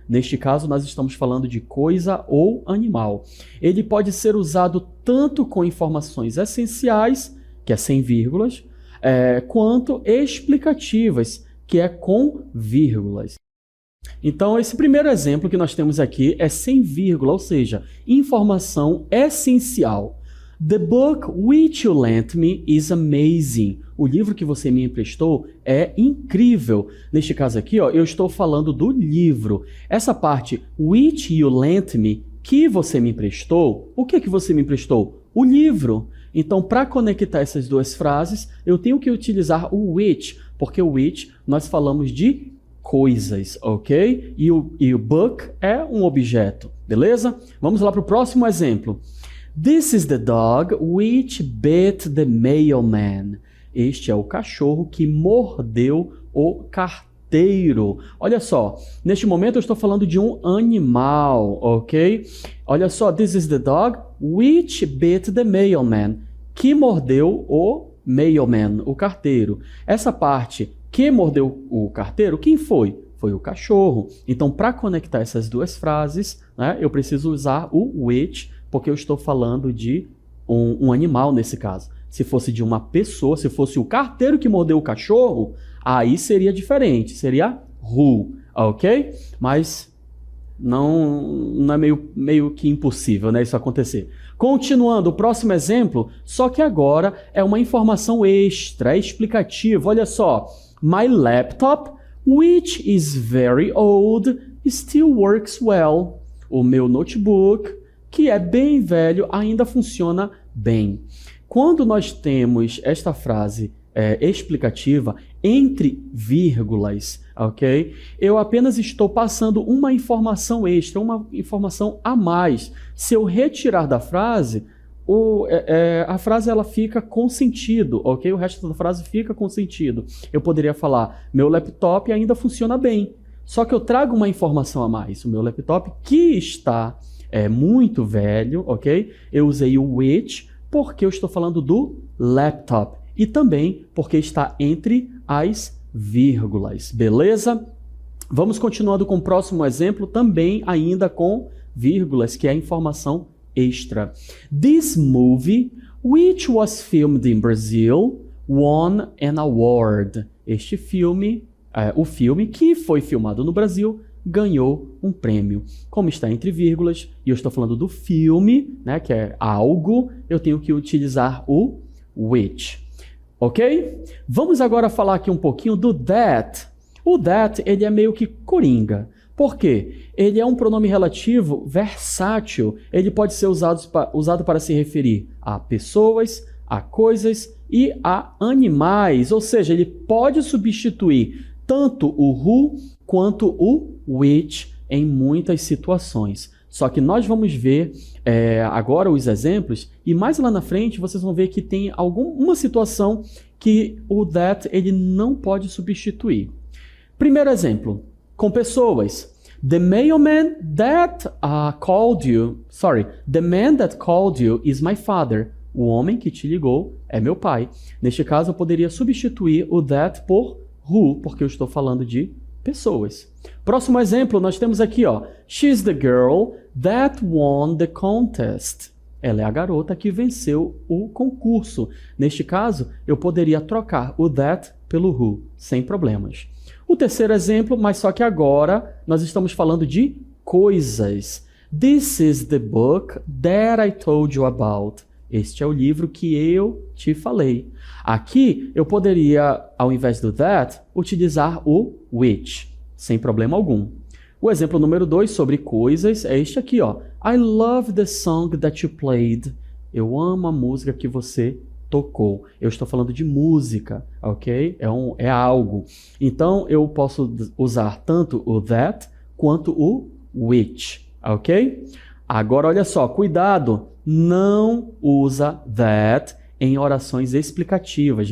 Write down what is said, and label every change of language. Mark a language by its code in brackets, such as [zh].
[pt] Neste caso, nós estamos falando de coisa ou animal. Ele pode ser usado tanto com informações essenciais que é sem vírgulas, quanto explicativas, que é com vírgulas. Então, esse primeiro exemplo que nós temos aqui é sem vírgula, ou seja, informação essencial. [en] The book which you lent me is amazing. [pt] O livro que você me emprestou é incrível. Neste caso aqui, ó, eu estou falando do livro. Essa parte, [en] which you lent me, [pt] que você me emprestou, o que você me emprestou? O livro. Então, para conectar essas duas frases, eu tenho que utilizar o which, porque o which nós falamos de coisas, ok? E o book é um objeto, beleza? Vamos lá para o próximo exemplo. [en] This is the dog which bit the mailman. [pt] Este é o cachorro que mordeu o carteiro. Olha só, neste momento eu estou falando de um animal, ok? Olha só, [en] this is the dog which bit the mailman. [pt] Que mordeu o mailman, o carteiro. Essa parte, que mordeu o carteiro, quem foi? Foi o cachorro. Então, para conectar essas duas frases, né, eu preciso usar o which, porque eu estou falando de um animal nesse caso. Se fosse de uma pessoa, se fosse o carteiro que mordeu o cachorro, aí seria diferente, seria who, ok? Mas não é meio que impossível, né, isso acontecer. Continuando, o próximo exemplo, só que agora é uma informação extra, é explicativa. Olha só, [en] my laptop, which is very old, still works well. [pt] O meu notebook, que é bem velho, ainda funciona bem. Quando nós temos esta frase explicativa entre vírgulas, ok? Eu apenas estou passando uma informação extra, uma informação a mais. Se eu retirar da frase, a frase ela fica com sentido, ok? O resto da frase fica com sentido. Eu poderia falar, meu laptop ainda funciona bem. Só que eu trago uma informação a mais. O meu laptop que está muito velho, ok? Eu usei o which porque eu estou falando do laptop. E também porque está entre as vírgulas, beleza? Vamos continuando com o próximo exemplo, também ainda com vírgulas, que é a informação extra. [en] This movie, which was filmed in Brazil, won an award. [pt] Este filme, o filme que foi filmado no Brasil, ganhou um prêmio. Como está entre vírgulas, e eu estou falando do filme, né, que é algo, eu tenho que utilizar o which. Ok? Vamos agora falar aqui um pouquinho do that. O that, ele é meio que coringa. Por quê? Ele é um pronome relativo versátil. Ele pode ser usado para se referir a pessoas, a coisas e a animais. Ou seja, ele pode substituir tanto o who quanto o which em muitas situações. Só que nós vamos ver agora os exemplos e mais lá na frente vocês vão ver que tem uma situação que o that ele não pode substituir. Primeiro exemplo, com pessoas. [en] The mailman that called you, the man that called you is my father. [pt] O homem que te ligou é meu pai. Neste caso eu poderia substituir o that por who, porque eu estou falando de pessoas. Próximo exemplo, nós temos aqui, ó. [en] She's the girl that won the contest. [pt] Ela é a garota que venceu o concurso. Neste caso, eu poderia trocar o that pelo who, sem problemas. O terceiro exemplo, mas só que agora nós estamos falando de coisas. [en] This is the book that I told you about. [pt] Este é o livro que eu te falei. Aqui, eu poderia, ao invés do that, utilizar o which, sem problema algum. O exemplo número 2 sobre coisas é este aqui, ó. [en] I love the song that you played. [pt] Eu amo a música que você tocou. Eu estou falando de música, ok? É algo. Então, eu posso usar tanto o that quanto o which, ok? Agora, olha só, cuidado, não usa that em orações explicativas.